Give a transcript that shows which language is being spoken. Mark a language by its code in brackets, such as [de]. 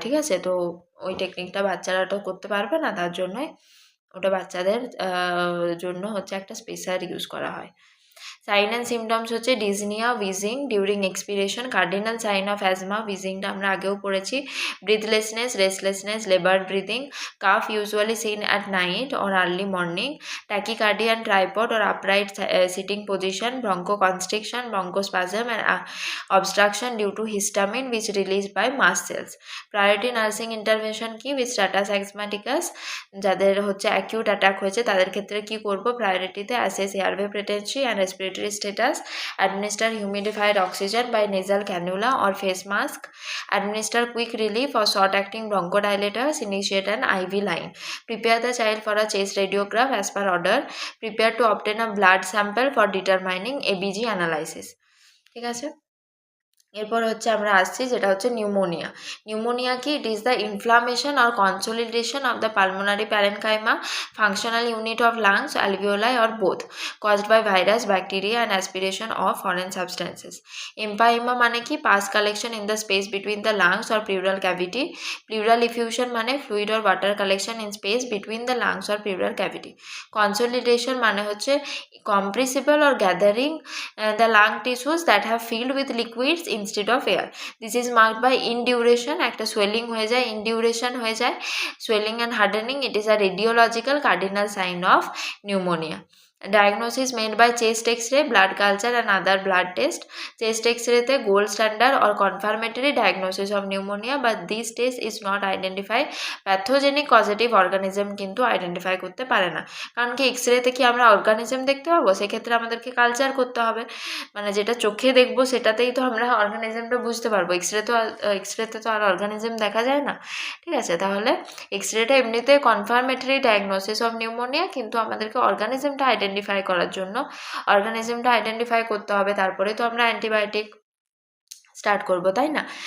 [bn] ঠিক আছে, তো ওই টেকনিকটা বাচ্চারা তো করতে পারবে না, তার জন্যই ওটা বাচ্চাদের জন্য হচ্ছে একটা স্পেসার ইউজ করা হয়। [en] Sign and symptoms হচ্ছে dyspnoea, wheezing during expiration. Cardinal sign of asthma, উইজিংটা [bn] আমরা আগেও পড়েছি। [en] Breathlessness, restlessness, laboured breathing, cough usually seen at night or early morning, tachycardia and tripod or upright sitting position, bronchoconstriction, bronchospasm and obstruction due to histamine which released by mast cells. Priority nursing intervention কি with status asthmaticus, [bn] যাদের হচ্ছে acute attack হয়েছে তাদের ক্ষেত্রে কি করব, [en] প্রায়োরিটিতে assess airway patency and respiratory status, administer humidified oxygen by nasal cannula or face mask, administer quick relief or short acting bronchodilators, initiate an IV line, prepare the child for a chest radiograph as per order, prepare to obtain a blood sample for determining ABG analysis। [bn] ঠিক আছে, এরপর হচ্ছে আমরা আসছি যেটা হচ্ছে pneumonia. [en] Pneumonia কি, it is the inflammation or consolidation of the pulmonary parenchyma, functional unit of lungs, alveoli or both, caused by virus, bacteria and aspiration of foreign substances. Empyema মানে কি, pus collection in the space between the lungs or pleural cavity. Pleural effusion মানে fluid or water collection in space between the lungs or pleural cavity. Consolidation মানে হচ্ছে compressible or gathering the lung tissues that have filled with liquids instead of air. This is marked by induration, [bn] একটা swelling হয়ে যায়, [en] induration হয়ে যায়, swelling and hardening. It is a radiological cardinal sign of pneumonia. Diagnosis made by chest x-ray, blood culture and other blood test. Chest x-ray তে gold standard or confirmatory diagnosis of pneumonia, but this test is not identify pathogenic causative organism [bn] কিন্তু identify করতে পারে না। কারণ কি এক্সরেতে কি আমরা organism দেখতে পাবো? সেক্ষেত্রে আমাদেরকে কালচার করতে হবে, মানে যেটা চোখে দেখবো সেটাতেই তো আমরা অর্গানিজমটা বুঝতে পারবো। এক্সরেতে তো আর অর্গানিজম দেখা যায় না, ঠিক আছে? তাহলে এক্সরেটা এমনিতে কনফার্মেটরি ডায়াগনোসিস অফ নিউমোনিয়া, কিন্তু আমাদেরকে অর্গানিজমটা আইডেন্টিফাই করার জন্য অর্গানিজমটা আইডেন্টিফাই করতে হবে, তারপরে তো আমরা অ্যান্টিবায়োটিক স্টার্ট করবো, তাই না?